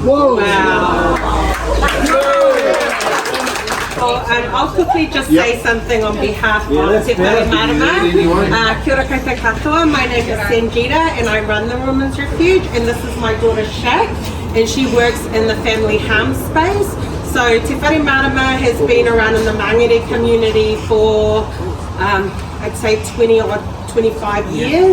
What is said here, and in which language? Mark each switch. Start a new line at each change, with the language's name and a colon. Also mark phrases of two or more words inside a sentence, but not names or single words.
English: Wow! I'll quickly just say something on behalf of Te Whare Marama.
Māori: Kia ora koutou katoa,
English: my name is Sanjita and I run the Women's Refuge, and this is my daughter Shak, and she works in the family harm space. So Te Whare Marama has been around in the Mangere community for I'd say 20 or 25 years.